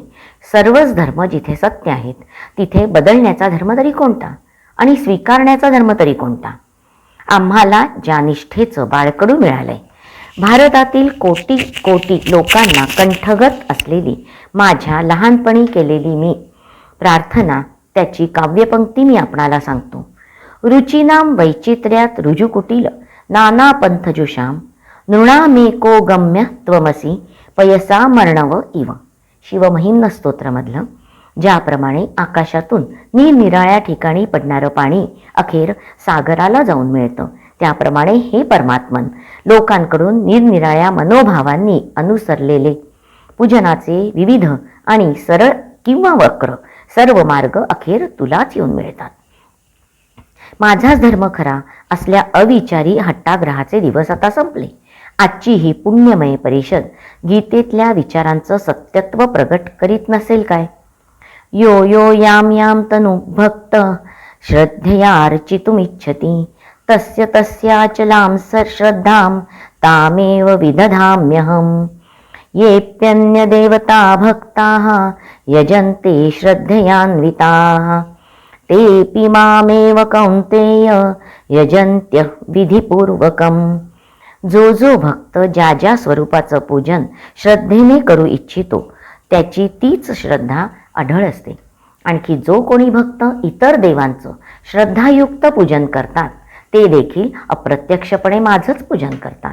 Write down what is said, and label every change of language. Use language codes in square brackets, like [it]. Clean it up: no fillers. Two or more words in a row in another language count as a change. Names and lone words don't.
[mr] सर्वच धर्म जिथे सत्य आहेत तिथे बदलण्याचा धर्म तरी कोणता आणि स्वीकारण्याचा धर्म तरी कोणता? आम्हाला ज्या निष्ठेचं बाळकडू मिळालंय, भारतातील कोटी कोटी लोकांना कंठगत असलेली माझ्या लहानपणी केलेली मी प्रार्थना, त्याची काव्यपंक्ती मी आपणाला सांगतो. [sa] रुचिनाम वैचित्र्यात रुजुकुटील नाना पंथजुषाम नृणामेको गम्य त्वमसी पयसा मर्णव इव. [mr] शिवमहिम्न स्तोत्रमधलं ज्याप्रमाणे आकाशातून निरनिराळ्या ठिकाणी पडणारं पाणी अखेर सागराला जाऊन मिळतं, त्याप्रमाणे हे परमात्मन लोकांकडून निरनिराळ्या मनोभावांनी अनुसरलेले पूजनाचे विविध आणि सरळ किंवा वक्र सर्व मार्ग अखेर तुलाच येऊन मिळतात. माझाच धर्म खरा असल्या अविचारी हट्टाग्रहाचे दिवस आता संपले. आजची ही पुण्यमय परिषद गीतेतल्या विचारांचं सत्यत्व प्रगट करीत नसेल काय? [sa] यो यो याम याम तनु भक्त श्रद्धया अर्चितुमिच्छति तस्य तस्याचलां श्रद्धां तामेव विदधाम्यहम्. येऽप्यन्य देवता भक्ताः यजन्ते श्रद्धयान्विताः तेऽपि मामेव कौन्तेय यजन्त्यः विधिपूर्वकम्. [mr] जो जो भक्त ज्या ज्या स्वरूपाचं पूजन श्रद्धेने करू इच्छितो त्याची तीच श्रद्धा अढळ असते. आणखी जो कोणी भक्त इतर देवांचं श्रद्धायुक्त पूजन करतात ते देखील अप्रत्यक्षपणे माझंच पूजन करतात.